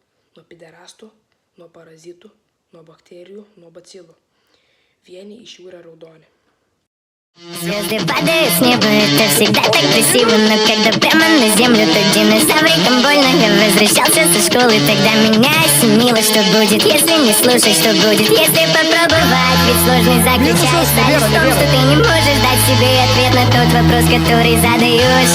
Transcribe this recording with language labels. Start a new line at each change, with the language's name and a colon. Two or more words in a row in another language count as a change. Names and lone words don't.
Lithuanian: nuo piderastų, nuo parazitų, nuo bakterijų, nuo bacilų. Vieni iš jų yra raudoni.
Russian: Звезды падают с неба, это всегда так красиво. Но когда прямо на землю, то динозаврикам больно. Я возвращался со школы, тогда меня осенило. Что будет, если не слушать, что будет, если попробовать? Ведь сложность заключается лишь в том, что ты не можешь дать себе ответ на тот вопрос, который задаешь.